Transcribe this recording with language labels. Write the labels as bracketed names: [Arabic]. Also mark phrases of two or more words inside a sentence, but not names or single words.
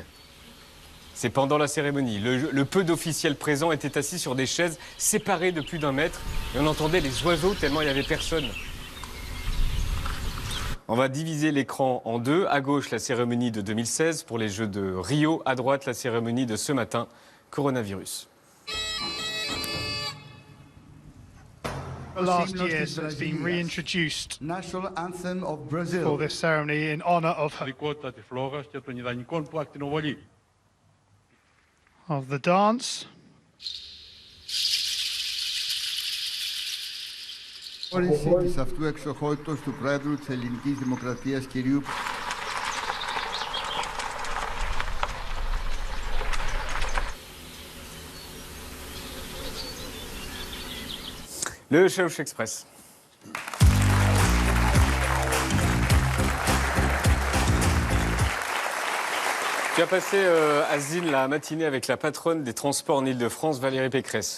[French] C'est pendant la cérémonie. Le peu d'officiels présents étaient assis sur des chaises séparées de plus d'1 mètre et on entendait les oiseaux tellement il n'y avait personne. On va diviser l'écran en 2. À gauche, la cérémonie de 2016 pour les Jeux de Rio. À droite, la cérémonie de ce matin, coronavirus. [English] The last years it's been reintroduced National anthem of Brazil. for this ceremony in honor of the dance. [Greek] Της αυτού εξοχότητος του Πρόεδρου της Ελληνικής Δημοκρατίας, κυρίου [French] Le Chaouch Express. Tu as passé, Asile, la matinée avec la patronne des transports en Ile-de-France, Valérie Pécresse.